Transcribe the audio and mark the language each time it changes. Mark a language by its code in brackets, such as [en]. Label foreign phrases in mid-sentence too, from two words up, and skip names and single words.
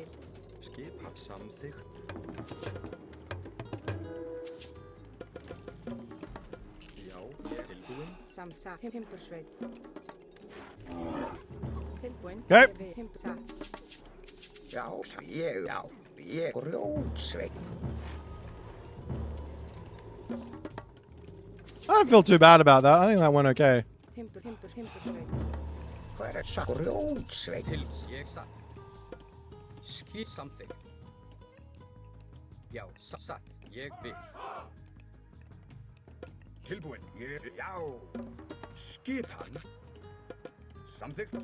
[is] Skipan samþykkt. Já, ég tilbúin. Satt. Timbursveit. Tilbúin. Okay. Ég vil. Satt. Já, ég grjótsveit. [en] I don't feel too bad about that. I think that went okay. [is] Timbursveit. Hver satt? Grjótsveit. Ég satt. Skip samþykkt. Já, satt. Ég vil. Tilbúin. Já. Skipan. Samþykkt.